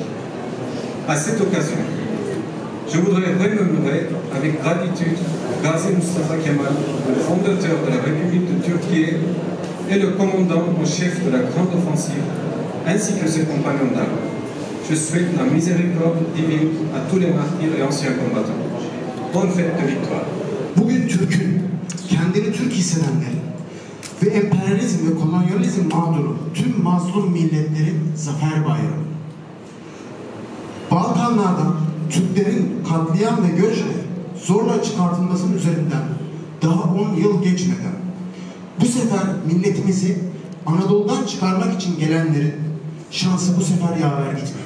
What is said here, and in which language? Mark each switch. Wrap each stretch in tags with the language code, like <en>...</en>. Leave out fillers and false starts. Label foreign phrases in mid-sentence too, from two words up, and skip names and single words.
<fr>À cette occasion, je voudrais remémorer avec gratitude Gazi Mustafa Kemal, le fondateur de la République de Turquie et le commandant en chef de la grande offensive, ainsi que ses compagnons d'armes. Je souhaite la miséricorde divine à tous les martyrs et anciens combattants. Bonne fête de victoire.</fr> <tr>Bugün Türk'ün, kendini Türk hissedenlerin ve emperyalizm ve kolonyalizm mağduru tüm mazlum milletlerin zafer bayramı. Balkanlardan Türklerin katliam ve göçle zorla çıkartılmasının üzerinden daha 10 yıl geçmeden bu sefer milletimizi Anadolu'dan çıkarmak için gelenlerin şansı bu sefer yaver gitmedi.</tr>